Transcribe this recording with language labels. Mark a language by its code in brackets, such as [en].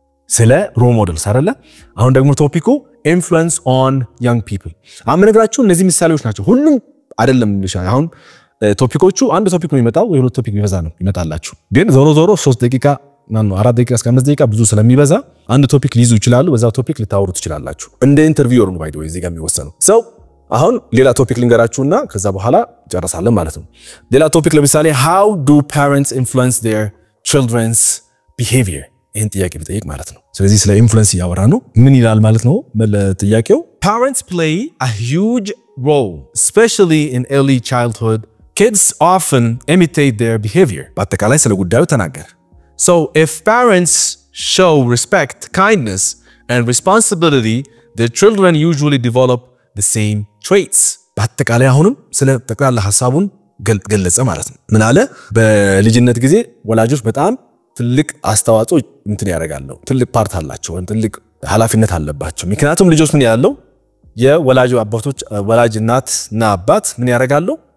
[am] ስለ ሮል ሞዴልስ አይደለ? አሁን ደግሞ ቶፒኩ ኢንፍሉዌንስ ኦን young people። አመነግራችሁ እነዚህ ምሳሌዎች ናቸው። ሁሉም አይደለም ልሻል። አሁን ቶፒኮቹ አንድ ቶፒክ ነው የሚመጣው ወይ ሁለት ቶፒክ ቢበዛ ነው ይመጣላችሁ። ግን ዞሮ 3 ደቂቃ ነው 4 ደቂቃ እስከ 5 ደቂቃ ብዙ ስለሚበዛ አንድ ቶፒክ ሊይዙ ይችላሉ። በዛው ቶፒክ ልታወሩ ትችላላችሁ። እንደ ኢንተርቪውር ነው ባይዶ እዚህ ጋር የሚወሰነው። ሰው አሁን ሌላ ቶፒክ ልንገራችሁና ከዛ በኋላ ጨርሳለን ማለት ነው። ሌላ ቶፒክ ለምሳሌ [en] how do parents influence their children's behavior [am] ይሄን ጥያቄ ብጠይቅ ማለት ነው። ስለዚህ ስለ ኢንፍሉዌንስ ያወራ ነው። ምን ይላል ማለት ነው ጥያቄው? [en] Parents play a huge role especially in early childhood. Kids often imitate their behavior. [am] በአጠቃላይ ስለ ጉዳዩ ተናገረ። [en] So if parents show respect, kindness and responsibility, their children usually develop the same traits. [am] በአጠቃላይ አሁንም ስለ ጠቅላላ ሐሳቡን ገለጸ ማለት ነው። ምን አለ? በልጅነት ጊዜ ወላጆች በጣም ትልቅ አስተዋጽኦ ያደርጋሉ። ትልቅ ፓርት አላቸው፣ ትልቅ ኃላፊነት አለባቸው። ምክንያቱም ልጆች ምን ያለው የወላጅ አባቶች ወላጅ እናትና አባት ምን ያደርጋሉ?